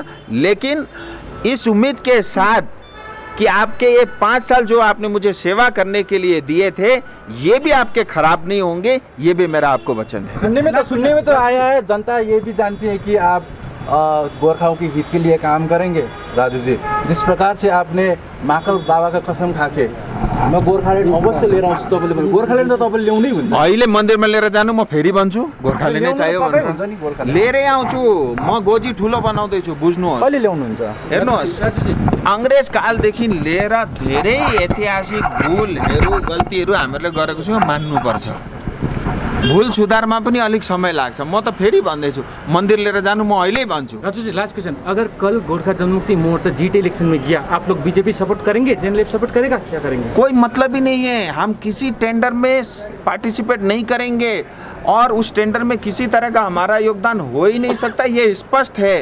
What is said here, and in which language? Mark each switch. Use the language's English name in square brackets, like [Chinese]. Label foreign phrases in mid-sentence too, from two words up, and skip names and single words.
[Hindi] लेकिन इस उम्मीद के साथ कि आपके ये 5 साल जो आपने मुझे सेवा करने के लिए दिए थे, ये भी आपके खराब नहीं होंगे, ये भी मेरा आपको वचन है। सुनने में तो आया है, जनता ये भी जानती है कि आप गोरखाओं की हित के लिए काम करेंगे। राजू जी, जिस प्रकार से आपने महाकाल बाबा का कसम खाके [Nepali] म गोर्खाल्यान्ड अवश्य लिएर आउँछु, तपाईँले गोर्खाल्यान्ड त तपाईँले ल्याउनै हुन्छ। अहिले मन्दिरमा लिएर जानु, म फेरि भन्छु गोर्खाल्यान्ड नै चाहियो भने लिएरै आउँछु। म गोजी ठुलो बनाउँदैछु, बुझ्नुहोस्। कहिले ल्याउनुहुन्छ? हेर्नुहोस्, अङ्ग्रेज कालदेखि लिएर धेरै ऐतिहासिक भुलहरू गल्तीहरू हामीले गरेको छौँ, मान्नुपर्छ। भूल सुधारमा पनि अलिक समय लाग्छ। म त फेरि भन्दैछु, मन्दिर लिएर जानु म अहिले भन्छु। [Hindi] राजू जी, [English] last question, [Hindi] अगर कल गोरखा जनमुक्ति मोर्चा जीटी इलेक्शन में गया, आप लोग बीजेपी सपोर्ट करेंगे, जेनलेब सपोर्ट करेगा, क्या करेंगे? कोई मतलब ही नहीं है। हम किसी टेंडर में पार्टिसिपेट नहीं करेंगे और उस टेंडर में किसी तरह का हमारा योगदान हो ही नहीं सकता, ये स्पष्ट है।